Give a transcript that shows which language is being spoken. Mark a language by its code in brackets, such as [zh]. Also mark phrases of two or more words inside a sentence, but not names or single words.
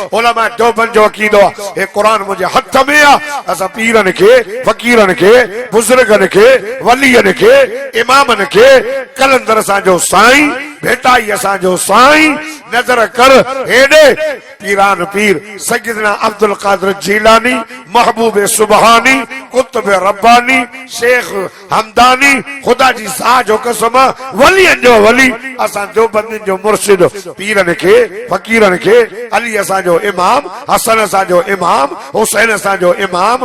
[sd] उलमा देवबंद जो अकीदो हे कुरान मुझे हथ में आ असां पीरन के फकीरन के बुजुर्गन के वलियन के इमामन के कलंदर असांजो साईं भेटाई असांजो साईं नजर कर हेडे पीरान पीर सैयदना अब्दुल कादिर जीलानी महबूब सुबहानी कुतुब रब्बानी शेख हमदानी खुदा जी सा जो कसम वलियन जो वली असां देवबंदिन जो मुर्शिद पीरन के फकीरन के अली असांजो इमाम हसन असांजो इमाम हुसैन असांजो इमाम